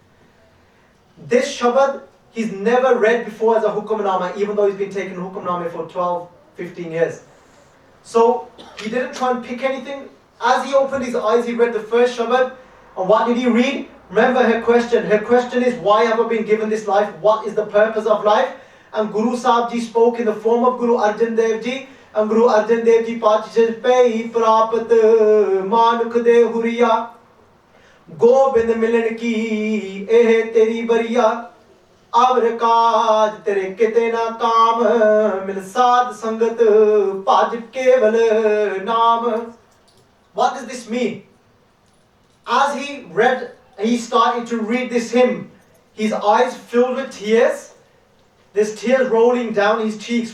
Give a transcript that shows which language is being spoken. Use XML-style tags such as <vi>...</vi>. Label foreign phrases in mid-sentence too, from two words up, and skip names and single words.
<en>This Shabad, he's never read before as a Hukamnama, even though he's been taking Hukamnama for 12-15 years. So he didn't try and pick anything. As he opened his eyes, he read the first Shabad. And what did he read? Remember her question. Her question is, why have I been given this life? What is the purpose of life? And Guru Sahib Ji spoke in the form of Guru Arjan Dev Ji. And Guru Arjan Dev Ji Paatshah said,</en> <pa>ਭਈ ਪਰਾਪਤਿ ਮਾਨੁਖ ਦੇਹੁਰੀਆ, ਗੋਬਿੰਦ ਮਿਲਣ ਕੀ ਇਹ ਤੇਰੀ ਬਰੀਆ, ਅਵਰਿ ਕਾਜ ਤੇਰੈ ਕਿਤੈ ਨ ਕਾਮ, ਮਿਲੁ ਸਾਧ ਸੰਗਤਿ ਭਜੁ ਕੇਵਲ ਨਾਮ.</pa> <en>What does this mean? As he started to read this hymn, his eyes filled with tears. There's tears rolling down his cheeks.</en>